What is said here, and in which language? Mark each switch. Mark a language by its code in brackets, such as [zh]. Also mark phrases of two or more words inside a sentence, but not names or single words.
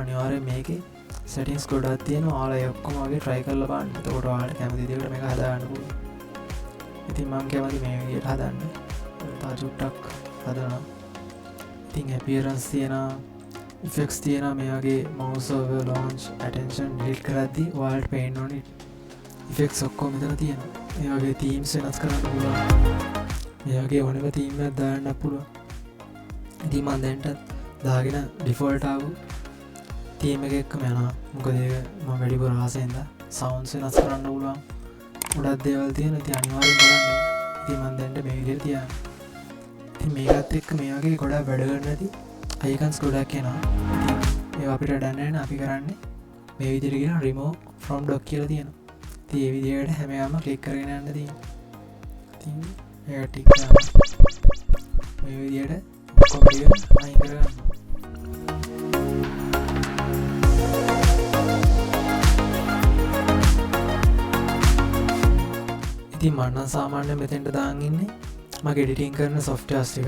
[si] අනිවාර්යෙන් මේකේ settings ගොඩක් තියෙනවා. ඔයාලා ඒ ඔක්කොම වගේ try කරලා බලන්න. එතකොට ඔයාලට කැමති විදිහකට මේක හදාගන්න පුළුවන්. ඉතින් මම කැමති මේ විදිහට හදන්න. තව චුට්ටක් හදනවා. ඉතින් appearance තියෙනවා, effects තියෙනවා. මේ වගේ [en] mouse over launch attention delete [si] කරද්දී ඔයාලට පේන්න ඕනේ effects ඔක්කොම මෙතන තියෙනවා. මේ වගේ themes වෙනස් කරන්න පුළුවන්. මේ වගේ ඕනෙම theme එකක් දාන්න පුළුවන්. ඉතින් මම දැන්ට දාගෙන ඩිෆෝල්ට් ආපු තීම් එක එක්කම යනවා. මොකද ඒක මම වැඩිපුර ආසෙන්ද සවුන්ඩ්ස් වෙනස් කරන්න පුළුවන්. ගොඩක් දේවල් තියෙනවා. ඉතින් අනිවාර්යෙන් බලන්න. ඉතින් මම දැන්ට මේ විදිහට තියනවා. ඉතින් මේකත් එක්ක මේ වගේ ගොඩක් වැඩ කරන්න ඇති icons ගොඩක් එනවා. ඉතින් ඒවා අපිට දැන් නැහැ. අපි කරන්නේ මේ විදිහට කියන [en] remove from dock [si] කියලා තියෙනවා. ඉතින් මේ විදිහට හැම එකම ක්ලික් කරගෙන යන්න තියෙනවා. ඉතින් ඒක ටික් කරනවා. මේ විදිහට කොපිය අයින් කරගන්න. ඉතින් මම නම් සාමාන්‍යයෙන් මෙතෙන්ට දාන් ඉන්නේ මගේ එඩිටින් කරන softwares ටික.